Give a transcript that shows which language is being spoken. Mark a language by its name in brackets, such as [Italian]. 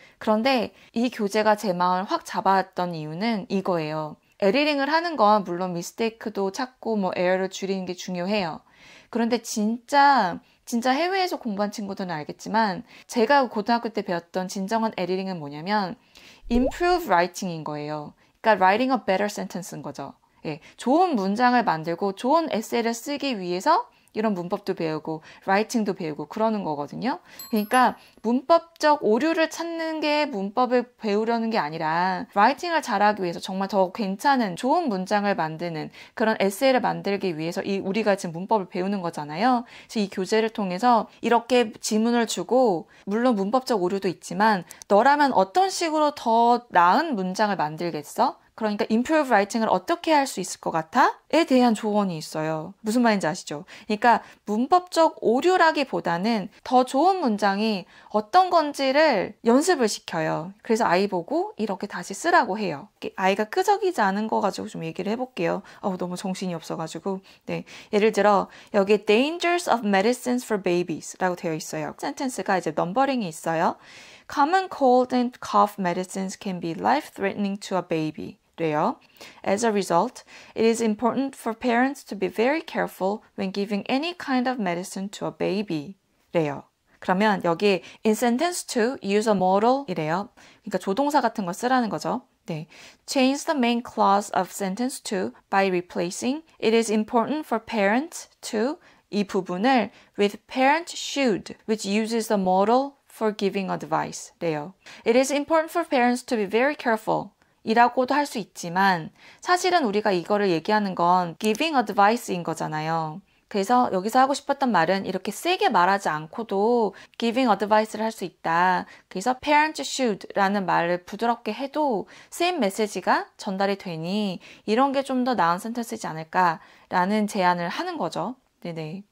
[Korean] 그런데 이 교재가 제 마음을 확 잡았던 이유는 이거예요. 에디팅을 하는 건 물론 미스테이크도 찾고 뭐 에러를 줄이는 게 중요해요. 그런데 진짜 해외에서 공부한 친구들은 알겠지만 제가 고등학교 때 배웠던 진정한 에디팅은 뭐냐면 [English] improve writing [Korean] 인 거예요. 그러니까 [English] writing a better sentence [Korean] 인 거죠. 예, 좋은 문장을 만들고 좋은 에세이를 쓰기 위해서 이런 문법도 배우고 라이팅도 배우고 그러는 거거든요. 그러니까 문법적 오류를 찾는 게 문법을 배우려는 게 아니라 라이팅을 잘하기 위해서 정말 더 괜찮은 좋은 문장을 만드는 그런 에세이를 만들기 위해서 우리가 지금 문법을 배우는 거잖아요. 그래서 이 교재를 통해서 이렇게 지문을 주고, 물론 문법적 오류도 있지만 너라면 어떤 식으로 더 나은 문장을 만들겠어? 그러니까 [English] improve writing [Korean] 을 어떻게 할 수 있을 것 같아? 에 대한 조언이 있어요. 무슨 말인지 아시죠? 그러니까 문법적 오류라기보다는 더 좋은 문장이 어떤 건지를 연습을 시켜요. 그래서 아이 보고 이렇게 다시 쓰라고 해요. 아이가 끄적이지 않은 거 가지고 좀 얘기를 해볼게요. 너무 정신이 없어가지고. 네, 예를 들어 여기 [English] dangers of medicines for babies [Korean] 라고 되어 있어요. 센텐스가 이제 넘버링이 있어요. [English] Common cold and cough medicines can be life-threatening to a baby. [Korean] 래요. [English] As a result, it is important for parents to be very careful when giving any kind of medicine to a baby. [Korean] 래요. 그러면 여기 [English] in sentence 2, use a modal [Korean] 이래요. 그러니까 조동사 같은 거 쓰라는 거죠. 네. [English] Change the main clause of sentence 2 by replacing it is important for parents to [Korean] 이 부분을 [English] with parent should, which uses the modal for giving advice. [Korean] 래요. [English] It is important for parents to be very careful. [Korean] 이라고도 할 수 있지만 사실은 우리가 이거를 얘기하는 건 [English] giving advice [Korean] 인 거잖아요. 그래서 여기서 하고 싶었던 말은 이렇게 세게 말하지 않고도 [English] giving advice [Korean] 를 할 수 있다. 그래서 [English] parents should [Korean] 라는 말을 부드럽게 해도 same 메시지가 전달이 되니 이런 게 좀 더 나은 센텐스이지 않을까라는 제안을 하는 거죠. 네네.